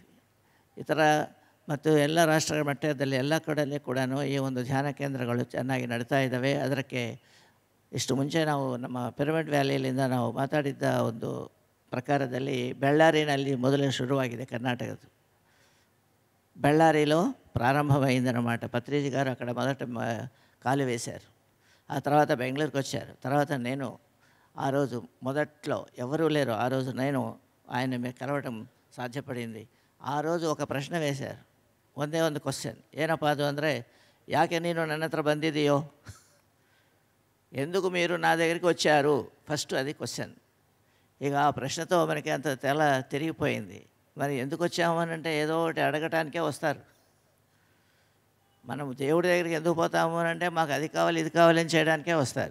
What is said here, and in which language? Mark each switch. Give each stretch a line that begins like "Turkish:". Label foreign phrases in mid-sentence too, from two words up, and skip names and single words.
Kannada: ಈ ಥರ ಮತ್ತು ಎಲ್ಲ ರಾಷ್ಟ್ರಗಳ ಮಟ್ಟದಲ್ಲಿ ಎಲ್ಲ ಕಡೆಯಲ್ಲಿ ಕೂಡ ಈ ಒಂದು ಧ್ಯಾನ ಕೇಂದ್ರಗಳು ಚೆನ್ನಾಗಿ ನಡೀತಾ ಇದ್ದಾವೆ. ಅದಕ್ಕೆ ಇಷ್ಟು ಮುಂಚೆ ನಾವು ನಮ್ಮ ಪಿರಮಿಡ್ ವ್ಯಾಲಿಯಿಂದ ನಾವು ಮಾತಾಡಿದ್ದ ಒಂದು ಪ್ರಕಾರದಲ್ಲಿ ಬೆಳ್ಳಾರಿನಲ್ಲಿ ಮೊದಲೇ ಶುರುವಾಗಿದೆ ಕರ್ನಾಟಕದ್ದು.
Telugu: బళ్ళారిలో ప్రారంభమైందన్నమాట. పత్రిజీ గారు అక్కడ మొదట కాలు వేశారు. ఆ తర్వాత బెంగళూరుకి వచ్చారు. తర్వాత నేను ఆ రోజు మొదట్లో ఎవరూ లేరు, ఆ రోజు నేను ఆయన కలవటం సాధ్యపడింది. ఆ రోజు ఒక ప్రశ్న వేశారు,
Kannada: ಒಂದೇ ಒಂದು ಕ್ವಶನ್. ಏನಪ್ಪ ಅದು ಅಂದರೆ, ಯಾಕೆ ನೀನು ನನ್ನ ಹತ್ರ ಬಂದಿದೆಯೋ,
Telugu: ఎందుకు మీరు నా దగ్గరికి వచ్చారు, ఫస్ట్ అది క్వశ్చన్. ఇక ఆ ప్రశ్నతో మనకి అంత తెల తిరిగిపోయింది. మరి ఎందుకు వచ్చాము అని అంటే ఏదో ఒకటి అడగటానికే వస్తారు. మనం దేవుడి దగ్గరికి ఎందుకు పోతాము అని అంటే మాకు అది కావాలి ఇది కావాలని చేయడానికే వస్తారు.